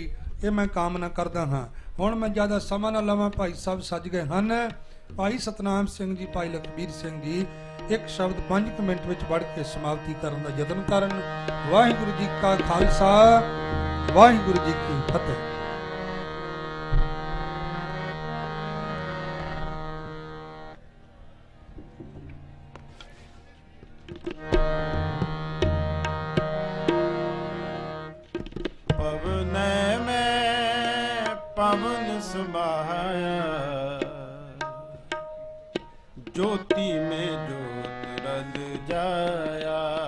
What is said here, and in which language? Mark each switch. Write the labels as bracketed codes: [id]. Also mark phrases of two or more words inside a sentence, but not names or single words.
[pa] ਇਹ ਮੈਂ ਕਾਮਨਾ ਕਰਦਾ ਹਾਂ। ਹੁਣ ਮੈਂ ਜ਼ਿਆਦਾ ਸਮਾਂ ਨਾ ਲਵਾਂ, ਭਾਈ ਸਾਹਿਬ ਸੱਜ ਗਏ ਹਨ। ਭਾਈ ਸਤਨਾਮ ਸਿੰਘ ਜੀ, ਭਾਈ ਲਖਬੀਰ ਸਿੰਘ ਜੀ ਇੱਕ ਸ਼ਬਦ 5 ਮਿੰਟ ਵਿੱਚ ਪੜ੍ਹ ਕੇ ਸਮਾਪਤੀ ਕਰਨ ਦਾ ਯਤਨ ਕਰਨ। ਵਾਹਿਗੁਰੂ ਜੀ ਕਾ ਖਾਲਸਾ, ਵਾਹਿਗੁਰੂ ਜੀ ਕੀ ਫਤਿਹ। ਪਵਨੇ ਮੇਂ ਪਵਨ ਸਮਾਇਆ, ਜੋਤਿ ਮੇਂ ਜੋਤ ਰਲ ਜਾਇਆ,